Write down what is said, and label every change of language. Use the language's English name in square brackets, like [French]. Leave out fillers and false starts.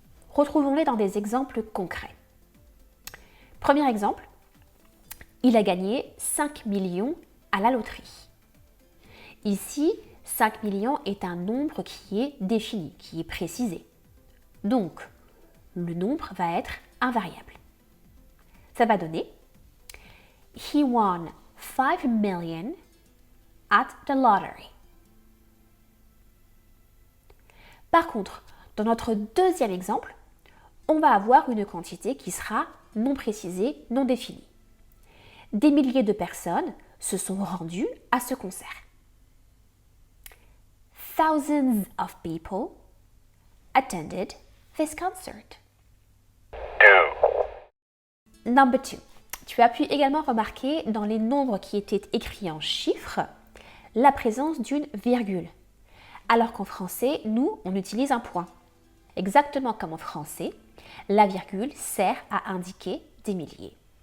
[French] Retrouvons-les dans des exemples concrets. Premier exemple, il a gagné 5 millions à la loterie. Ici, 5 millions est un nombre qui est défini, qui est précisé. Donc, le nombre va être invariable. Ça va donner [English] He won 5 million at the lottery. [French] Par contre, dans notre deuxième exemple, on va avoir une quantité qui sera non précisée, non définie. Des milliers de personnes se sont rendues à ce concert. [English] Thousands of people attended this concert. Number 2. [French] Tu as pu également remarquer dans les nombres qui étaient écrits en chiffres la présence d'une virgule. Alors qu'en français, nous, on utilise un point. Exactement comme en français, la virgule sert à indiquer des milliers.